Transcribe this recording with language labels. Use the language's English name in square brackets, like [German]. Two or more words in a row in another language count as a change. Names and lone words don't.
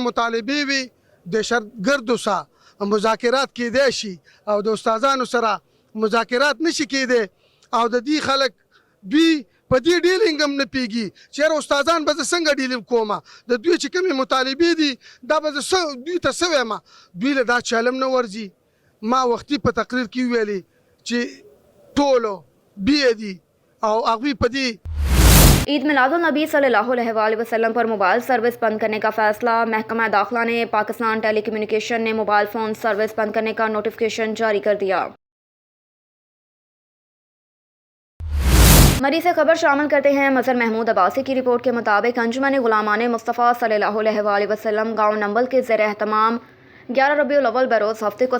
[Pashto] مطالبې وي دهشتګردو سره مذاکرات کیدای شي او د استادانو سره مذاکرات نشي کیدای او د دې خلک دوی په دې ډیلینګ هم نه پیږي چېرې استادان به زه څنګه ډیلینګ کومه د دوی چې کومې مطالبې دي دا به زه دوی ته څه وایم دوی له دا چلم نه ورځي ما وختي په تقریر کې ویلي چې ټولو بیا دي او هغوی په دې [Urdu] عید میلادالنبی [Arabic] صلی اللہ علیہ وآلہ وسلم [Urdu] پر موبائل سروس بند کرنے کا فیصلہ محکمہ داخلہ نے پاکستان ٹیلی کمیونیکیشن نے موبائل فون سروس بند کرنے کا نوٹیفیکیشن جاری کر دیا مری سے خبر شامل کرتے ہیں مظہر محمود عباسی کی رپورٹ کے مطابق انجمن غلامان مصطفیٰ [Arabic] صلی اللہ علیہ وآلہ وسلم [Urdu] گاؤں نمبل کے زیر اہتمام 11 ربیع الاول بروز ہفتے کو